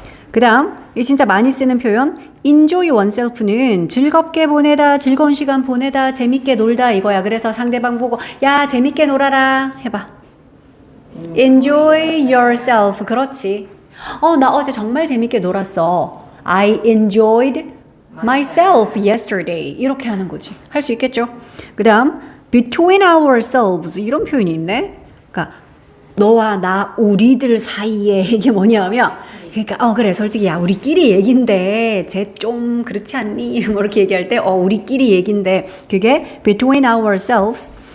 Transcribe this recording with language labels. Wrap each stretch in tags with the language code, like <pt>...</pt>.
<ko>그 다음 이 진짜 많이 쓰는 표현</ko> <en>enjoy oneself</en> <ko>는 즐겁게 보내다, 즐거운 시간 보내다, 재밌게 놀다 이거야. 그래서 상대방 보고 야 재밌게 놀아라 해봐.</ko> <en>enjoy yourself.</en> <ko>그렇지. 나 어제 정말 재밌게 놀았어.</ko> <en>I enjoyed myself yesterday.</en> <ko>이렇게 하는 거지. 할 수 있겠죠? 그 다음</ko> <en>between ourselves</en> <ko>이런 표현이 있네. 그러니까 너와 나 우리들 사이에 이게 뭐냐면 그러니까 그래 솔직히 야 우리끼리 얘긴데 쟤 좀 그렇지 않니? 뭐 이렇게 얘기할 때 우리끼리 얘긴데 그게</ko> <en>between ourselves.</en>